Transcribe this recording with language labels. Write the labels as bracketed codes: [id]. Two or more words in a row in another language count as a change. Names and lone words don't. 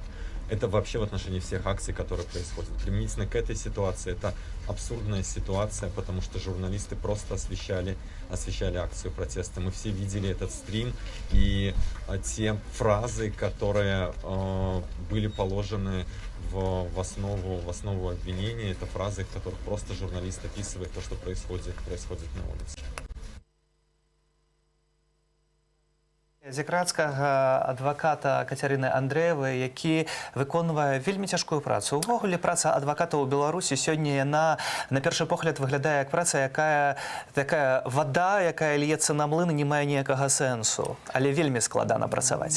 [ru] Это вообще в отношении всех акций, которые происходят. Применительно к этой ситуации, это абсурдная ситуация, потому что журналисты просто освещали акцию протеста. Мы все видели этот стрим, и те фразы, которые были положены в основу обвинения, это фразы, в которых просто журналист описывает то, что происходит на улице. [be] Зікрацкага адваката Кацярыны Андреевой, які выконвае вельмі цяжкую працу. Увогуле праца адваката ў Беларусі сёння яна на першы погляд выглядае як праца, якая такая вода, якая льецца на млын, не мае ніякага сэнсу, але вельмі складана працаваць.